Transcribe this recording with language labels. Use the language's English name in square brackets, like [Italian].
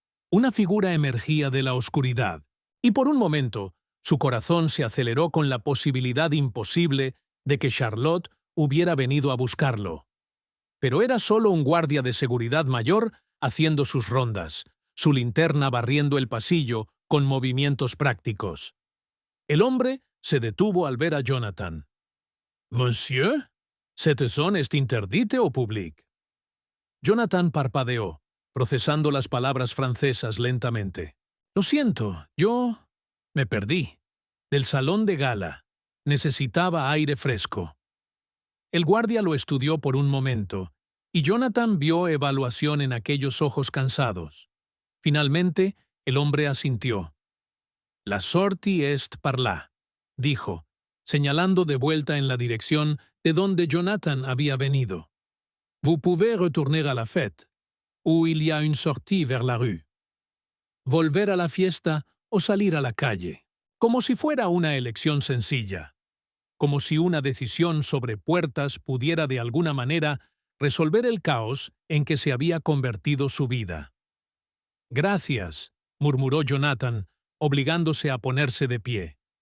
[Spanish] Una figura emergía de la oscuridad, y por un momento su corazón se aceleró con la posibilidad imposible de que Charlotte hubiera venido a buscarlo. Pero era solo un guardia de seguridad mayor haciendo sus rondas, su linterna barriendo el pasillo con movimientos prácticos. El hombre se detuvo al ver a Jonathan. [French] «Monsieur, cette zone est interdite au public». [Spanish] Jonathan parpadeó, procesando las palabras francesas lentamente. «Lo siento, yo me perdí. Del salón de gala. Necesitaba aire fresco». El guardia lo estudió por un momento, y Jonathan vio evaluación en aquellos ojos cansados. Finalmente, el hombre asintió. [French] «La sortie est par là», [Spanish] dijo, señalando de vuelta en la dirección de donde Jonathan había venido. [French] «Vous pouvez retourner à la fête, où il y a une sortie vers la rue». [Spanish] Volver a la fiesta o salir a la calle, como si fuera una elección sencilla, como si una decisión sobre puertas pudiera de alguna manera resolver el caos en que se había convertido su vida. «Gracias», murmuró Jonathan, obligándose a ponerse de pie.